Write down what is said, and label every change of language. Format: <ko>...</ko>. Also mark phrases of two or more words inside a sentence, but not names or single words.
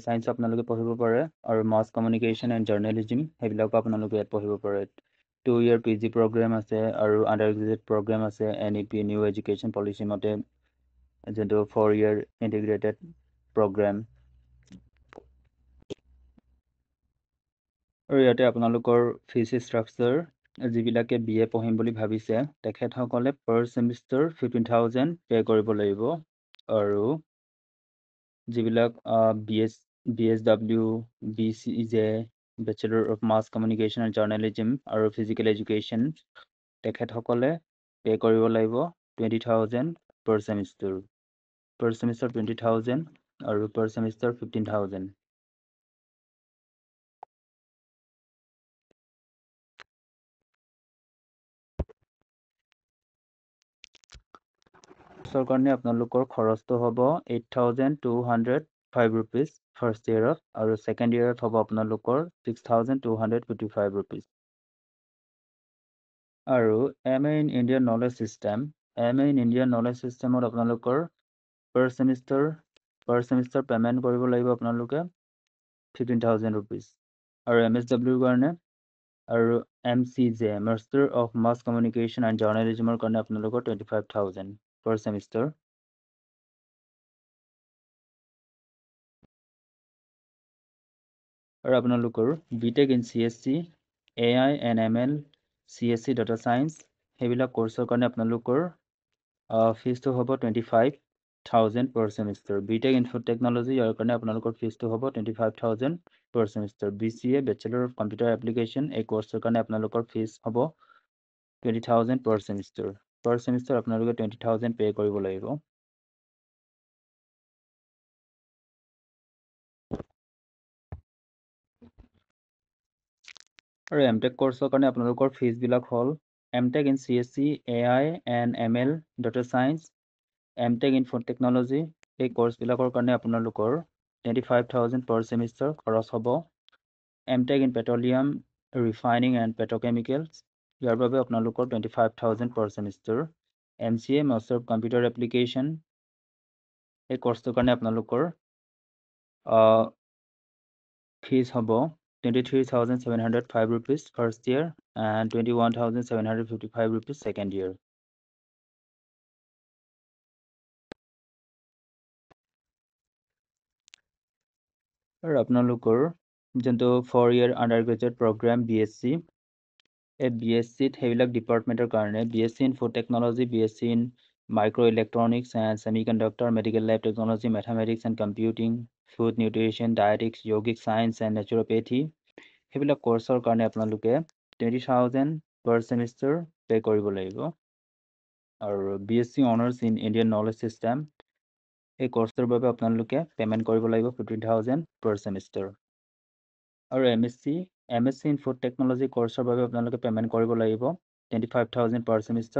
<as>ছায়েন্স আপোনালোকে পঢ়িব পাৰে আৰু</as> <en>mass communication and journalism</en> <as>সেইবিলাকো আপোনালোকে ইয়াত পঢ়িব পাৰে</as> <en>2 year PG</en> <as>প্ৰগ্ৰেম আছে আৰু</as> <en>under graduate program</en> <as>আছে NEP</as> <en>new education policy</en> <as>মতে যোনটো</as> <en>4-year integrated program।</en> <as>আৰু ইয়াতে আপোনালোকৰ</as> <en>fee structure</en> <as>যিবিলাকে BA পঢ়িম বুলি ভাবিছে তেখেতসকলে</as> <en>per semester</en> <as>15,000 পে কৰিব লাগিব। আৰু যিবিলাক BSW, BCJ,</as> <en>Bachelor of Mass Communication and Journalism</en> <as>আৰু</as> <en>Physical Education</en> <as>তেখেতসকলে পে কৰিব লাগিব 20,000</as> <en>per semester। Per semester</en> <as>20,000 আৰু</as> <en>per semester</en> <as>15,000। কোৰ্সৰ কাৰণে আপোনালোকৰ খৰচটো হ'ব 8,205 rupees</as> <en>first year,</en> <as>আৰু</as> <en>second year</en> <as>হ'ব আপোনালোকৰ 6,255 rupees। আৰু</as> <en>MA in Indian Knowledge System, MA in Indian Knowledge System</en> <as>ত আপোনালোকৰ</as> <en>per semester</en> <as>পেমেণ্ট কৰিব লাগিব আপোনালোকে 15,000 rupees। আৰু MSW কাৰণে আৰু MCJ,</as> <en>Master of Mass Communication and Journalism</en> <as>কাৰণে আপোনালোকৰ 25,000</as> <en>per semester।</en> <as>আৰু আপোনালোকৰ</as> <en>BTech in CSC, AI and ML, CSC Data Science</en> <as>সেইবিলাক কোৰ্সৰ কাৰণে আপোনালোকৰ ফিজটো হ'ব 25,000</as> <en>per semester। BTech in Food Technology</en> <as>ইয়াৰ কাৰণে আপোনালোকৰ ফিজটো হ'ব 25,000</as> <en>per semester।</en> <as>BCA,</as> <en>Bachelor of Computer Application</en> <as>এই কোৰ্সৰ কাৰণে আপোনালোকৰ ফিজ হ'ব 20,000</as> <en>per semester। Per semester</en> <as>আপোনালোকে 20,000 পে কৰিব লাগিব। আৰু MTech কোৰ্সৰ কাৰণে আপোনালোকৰ ফিজবিলাক হ'ল</as> <en>MTech in CSC, AI and ML, Data Science, MTech in Food Technology</en> <as>এই কোৰ্সবিলাকৰ কাৰণে আপোনালোকৰ 25,000</as> <en>per semester</en> <as>খৰচ হ'ব।</as> <en>MTech in Petroleum, Refining and Petrochemicals</en> <as>ইয়াৰ বাবে আপোনালোকৰ 25,000</as> <en>per semester।</en> <as>MCA,</as> <en>Master of Computer Application</en> <as>এই কোৰ্সটোৰ কাৰণে আপোনালোকৰ ফিজ হ'ব 23,705</as> <en>rupees first year and 21,755 rupees second year।</en> <as>আৰু আপোনালোকৰ যোনটো</as> <en>4-year undergraduate program BSc,</en> <as>এই BSc সেইবিলাক ডিপাৰ্টমেণ্টৰ কাৰণে</as> <en>BSc in Food Technology, BSc in Microelectronics and Semiconductor, Medical Lab Technology, Mathematics and Computing, Food Nutrition, Dietetics, Yogic Science and Naturopathy</en> <as>সেইবিলাক কোৰ্সৰ কাৰণে আপোনালোকে 20,000</as> <en>per semester</en> <as>পে কৰিব লাগিব। আৰু</as> <en>BSc Honors in Indian Knowledge System</en> <as>এই কোৰ্সটোৰ বাবে আপোনালোকে পেমেণ্ট কৰিব লাগিব 15,000</as> <en>per semester।</en> <as>আৰু</as> <en>MSc in Food Technology</en> <as>কোৰ্সৰ বাবে আপোনালোকে পেমেণ্ট কৰিব লাগিব 25,000</as> <en>per semester।</en>